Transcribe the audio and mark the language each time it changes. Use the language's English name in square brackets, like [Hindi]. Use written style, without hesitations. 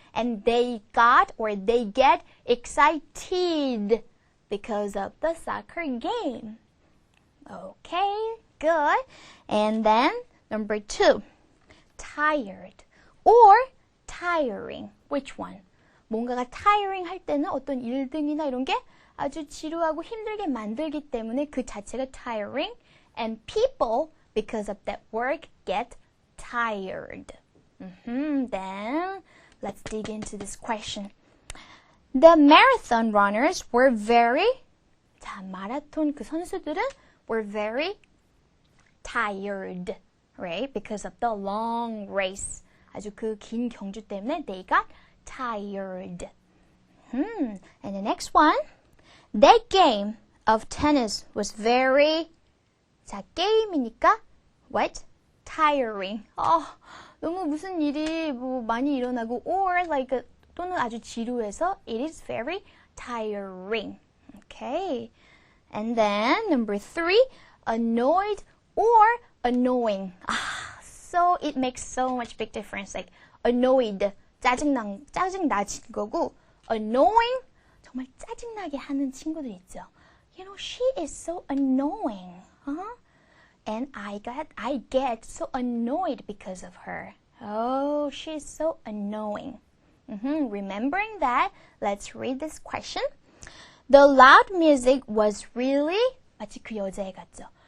[English] And they get excited because of the soccer game. Okay, good. And then number 2, tired or tiring. Which one? [Korean] 뭔가가 tiring 할 때는 어떤 일들이나 이런 게 아주 지루하고 힘들게 만들기 때문에 그 자체가 tiring. [English] And people, because of that work, get tired. Then let's dig into this question. The marathon runners were very, [Korean] 자, 마라톤 그 선수들은 [English] were very tired, right? Because of the long race. [Korean] 아주 그 긴 경주 때문에 [English] they got tired. And the next one. That game of tennis was very, [Korean] 자, 게임이니까 [English] what? Tiring. [Korean] 너무 무슨 일이 뭐 많이 일어나고 [English] or like [Korean] 또는 아주 지루해서 [English] it is very tiring. Okay. And then number 3, annoyed or annoying. So it makes so much big difference. [Korean] Like annoyed, 짜증나진 거고 annoying, 정말 짜증나게 하는 친구들 있죠. [English] You know, she is so annoying. And I get so annoyed because of her. Oh, she's so annoying. Remembering that, let's read this question. The loud music was really, [Korean] 마치 그 여자애 같죠?